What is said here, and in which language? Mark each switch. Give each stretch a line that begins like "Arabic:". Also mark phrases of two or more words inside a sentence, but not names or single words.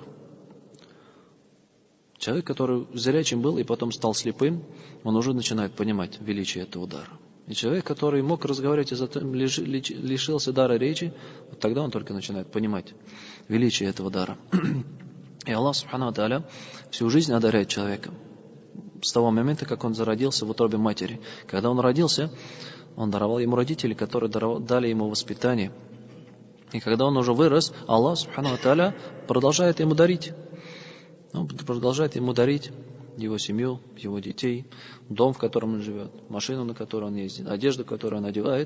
Russian: Человек, который зрячим был и потом стал слепым, он уже начинает понимать величие этого дара. И человек, который мог разговаривать и затем лишился дара речи, вот тогда он только начинает понимать величие этого дара. И Аллах,
Arabic: سبحانه وتعالى,
Russian: всю жизнь одаряет человека. С того момента, как он зародился в утробе матери. Когда он родился, он даровал ему родителей, которые дали ему воспитание. И когда он уже вырос, Аллах
Arabic: سبحانه وتعالى
Russian: продолжает ему дарить. Он продолжает ему дарить его семью, его детей, дом, в котором он живет, машину, на которой он ездит, одежду, которую он одевает.